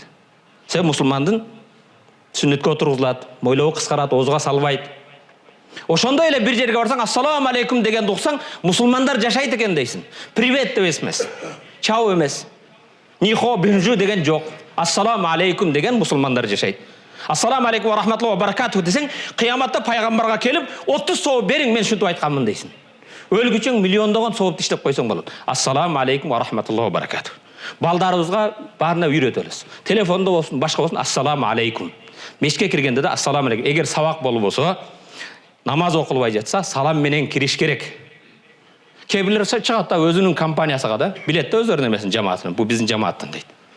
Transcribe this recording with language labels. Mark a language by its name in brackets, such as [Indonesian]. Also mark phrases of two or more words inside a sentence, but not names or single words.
[Kyrgyz] Себеби мусулмандын сүннөткө отургузулат, мойлобу кыскарат, оозуга салбайт. Ошондой эле бир жерге барсаң, [Arabic] السلام عليكم [Kyrgyz] дегенди уксаң, мусулмандар жашайт экен дейсиң. Привет деп эмес. Чау эмес. Нихо бинжу деген жок. [Arabic] السلام عليكم [Kyrgyz] деген мусулмандар жашайт. [Arabic] السلام عليكم ورحمة الله وبركاته [Kyrgyz] десең, кыяматта пайгамбарга келип, 30 сооп бериң, мен шунтип айтканмын дейсиң. Өлгүчөң миллиондогон сооп иштеп койсоң болот. [Arabic] السلام عليكم ورحمة الله وبركاته. [Kyrgyz] Балдарыбызга баарына үйрөтөлүз. Телефондо болсун, башка болсун, [Arabic] السلام عليكم. [Kyrgyz] Мешитке киргенде да [Arabic] السلام عليكم. [Kyrgyz] Эгер сабак болбосо, намаз окулбай жатса, салам менен кириш керек. Кээ бирлер чыгат да өзүнүн компаниясыга да, билет да өзүнүн эмесин, жамаатын, бу биздин жамааттын дейт.